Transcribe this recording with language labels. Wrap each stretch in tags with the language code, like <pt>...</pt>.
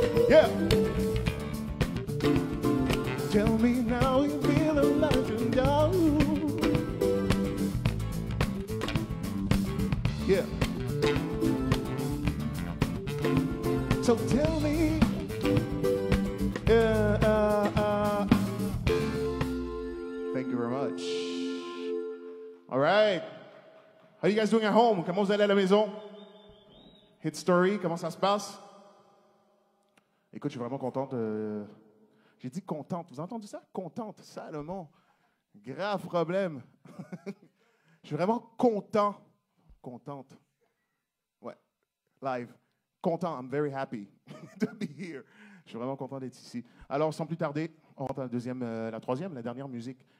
<en>yeah, tell me now you feel alive and down, yeah. So tell me, thank you very much. All right. How are you guys doing at home?</en> <fr>Comment vous allez à la maison? Hit Story, comment ça se passe? Écoute, je suis vraiment contente. J'ai dit contente. Vous avez entendu ça? Contente, Salomon. Grave problème. Je suis vraiment content. Contente. Ouais. Live.</fr> <en>Content, I'm very happy to be here.</en> <fr>Je suis vraiment content d'être ici. Alors, sans plus tarder, on rentre à la dernière musique.</fr>